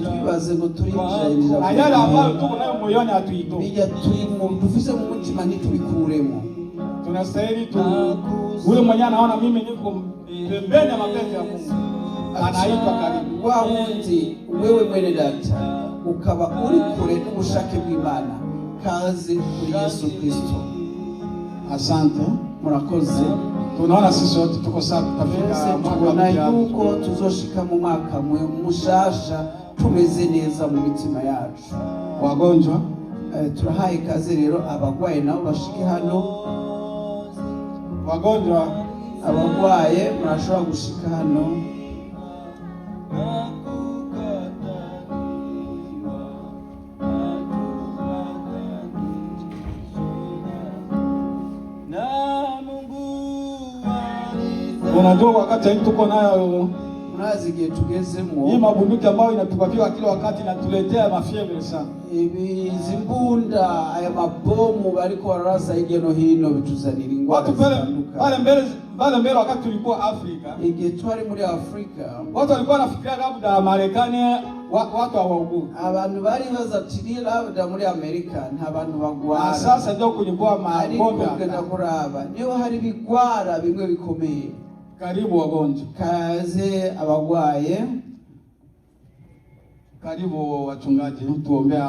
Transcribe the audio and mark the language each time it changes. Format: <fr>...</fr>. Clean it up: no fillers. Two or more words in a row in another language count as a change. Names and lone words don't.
<rn>Tubibaze ngo turinjira.</rn> <sw>Na yale ambayo tuko nayo moyoni hatuitoe.</sw> <rn>Bija turimo dufise mu mutima ntitubikuremo.</rn> <sw>Tunastahili ule mwenye anaona mimi niko pembeni ya mapenzi ya Mungu. Anaitwa karibu.</sw> <rn>Wa wundi wewe mwene data ukaba uri kure n'ubushake bw'Imana. Kaze kuri Yesu Kristo.</rn> <sw>Asante.</sw> <rn>Murakoze.</rn> <sw>Tunaona sisi wote tuko sawa tutafika mwaka mpya.</sw> <rn>Yuko tuzoshika mu mwaka mushasha tumeze neza mu mitima yacu.</rn> <sw>Wagonjwa</sw> <rn>turahaye kaze rero abagwaye nabo bashike hano.</rn> <sw>Wagonjwa</sw> <rn>abagwaye murashobora gushika hano.</rn> <sw>Unajua wakati tuko nayo</sw> <rn>murazi gihe tugezemo.</rn> <sw>Hii mabunduki ambayo inatupapiwa kila wakati inatuletea mafievre sana.</sw> <rn>Izi mbunda aya mabomu bariko bararasa hirya no hino bituzanira ingwara zitandukanye.</rn> <sw>Pale mbele wakati tulikuwa Afrika.</sw> <rn>Igihe twari muri Afrika.</rn> <sw>Watu walikuwa wanafikiria labda Marekani watu hawaugui.</sw> <rn>Abantu bari bazatiri labda muri Amerika nta bantu bagwara.</rn> <sw>Sasa ndio kulikuwa magonjwa</sw> <rn>kugenda kuraba. Niyo hari bigwara bimwe bikomeye.</rn> <sw>Karibu wagonjwa.</sw> <rn>Kaze abagwaye.</rn> <sw>Karibu wachungaji tuombea</sw>